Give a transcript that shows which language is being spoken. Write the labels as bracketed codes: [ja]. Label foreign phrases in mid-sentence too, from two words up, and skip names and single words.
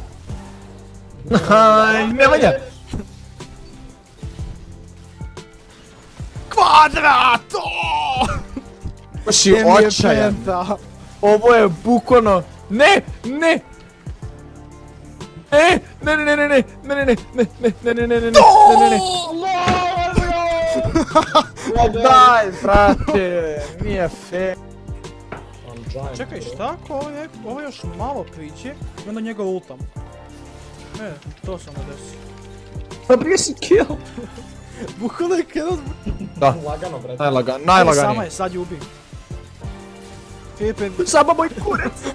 [bs] Nemanja! Kvadrat! Ovo si Gdje mi je očajan. penta? Ovo je bukvalno... Ne! Ne! Ne, ne, ne, ne, ne, ne, ne, ne, ne, ne, ne, ne, ne, ne, ne, ne, ne. Ma daj, brate, nije fair. [en] I'm giant. [bs] Čekaj, bro. šta ako ovo još malo priđe i onda njega ultam? To sam ga desio. Pa prije si kill. Bukvalno je kada... Da, Lagano, brate. Sama najlaganije. je, sad ju ubijem. Filipe, Samo moj kurac.